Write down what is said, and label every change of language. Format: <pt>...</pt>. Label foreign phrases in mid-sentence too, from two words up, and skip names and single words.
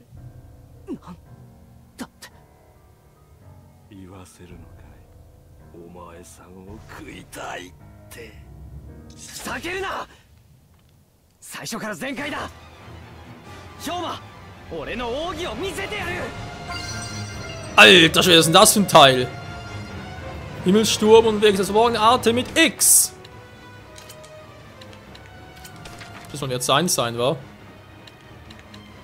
<ja>なんだって言わせるのかい。お前さんを食いたいって。避けるな！最初から全開だ。氷魔、俺の奥義を見せてやる。</ja> <de>Alter Schwede, was ist denn das für ein Teil? Himmelssturm und Weg des Morgenarte mit X. Das soll jetzt sein, wa?</de>